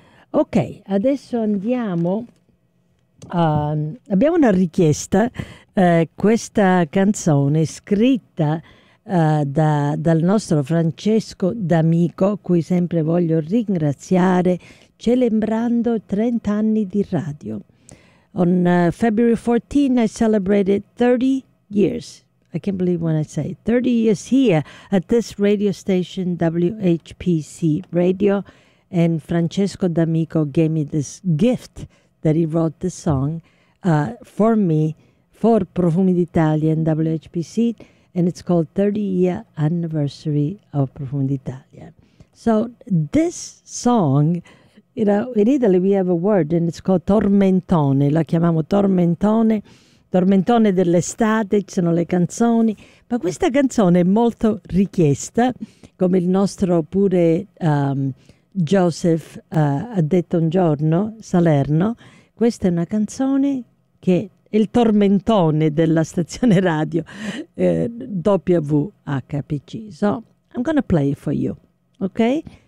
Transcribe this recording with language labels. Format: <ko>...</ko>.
<it>Ok, adesso andiamo, abbiamo una richiesta, questa canzone scritta dal nostro Francesco D'Amico, cui sempre voglio ringraziare, celebrando 30 anni di radio.</it> <en>On February 14, I celebrated 30 years. I can't believe when I say 30 years here at this radio station, WHPC Radio. And Francesco D'Amico gave me this gift that he wrote the song for me, for Profumi d'Italia and WHPC. And it's called 30-Year Anniversary of Profumi d'Italia. So this song, you know, in Italy we have a word and it's called tormentone.</en> <it>La chiamiamo tormentone, tormentone dell'estate, ci sono le canzoni. Ma questa canzone è molto richiesta, come il nostro pure Joseph ha detto un giorno, Salerno. Questa è una canzone che è il tormentone della stazione radio WHPC.</it> <en>So, I'm gonna play it for you, ok?</en>